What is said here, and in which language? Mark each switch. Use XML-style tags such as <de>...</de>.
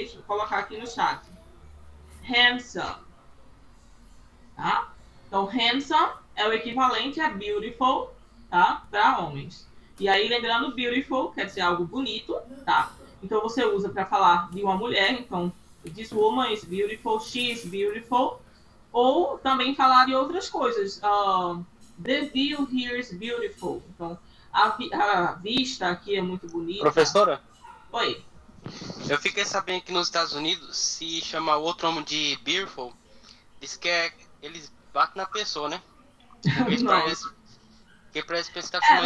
<pt>Deixa eu colocar aqui no chat. Handsome. Tá? Então, handsome é o equivalente a beautiful, tá? Para homens. E aí, lembrando, beautiful quer dizer algo bonito, tá? Então, você usa para falar de uma mulher.</pt> <en>Então, this woman is beautiful, she is beautiful.</en> <pt>Ou também falar de outras coisas.</pt> <en>The view here is beautiful.</en> <pt>Então, a vista aqui é muito bonita. Professora? Oi. Eu fiquei sabendo que nos Estados Unidos, se chama o outro homem de beautiful, diz que eles batem na pessoa, né? Porque parece que você tá chamando</pt>